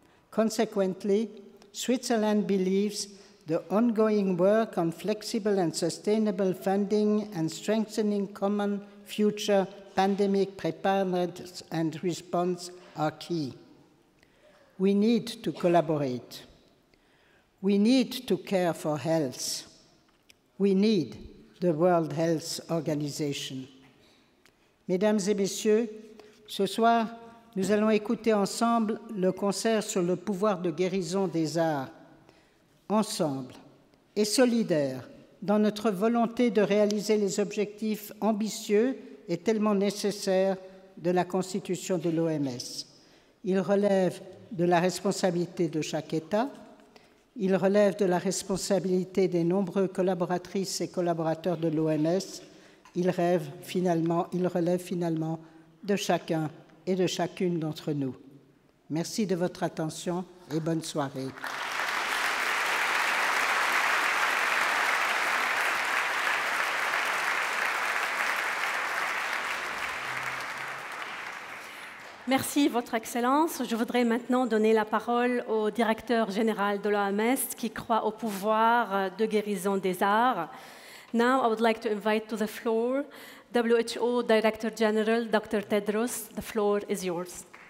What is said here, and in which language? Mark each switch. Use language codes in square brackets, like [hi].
[en] Consequently, Switzerland believes the ongoing work on flexible and sustainable funding and strengthening common future pandemic preparedness and response are key. We need to collaborate. We need to care for health. We need the World Health Organization. [fr] Mesdames et messieurs, ce soir, nous allons écouter ensemble le concert sur le pouvoir de guérison des arts, ensemble et solidaires, dans notre volonté de réaliser les objectifs ambitieux et tellement nécessaires de la Constitution de l'OMS. Il relève de la responsabilité de chaque État. Il relève de la responsabilité des nombreux collaboratrices et collaborateurs de l'OMS. Il relève finalement de chacun et de chacune d'entre nous. Merci de votre attention et bonne soirée. Merci, Votre Excellence. Je voudrais maintenant donner la parole au directeur général de l'OMS qui croit au pouvoir de guérison des arts. [en] Now, I would like to invite to the floor WHO Director General, Dr. Tedros. The floor is yours.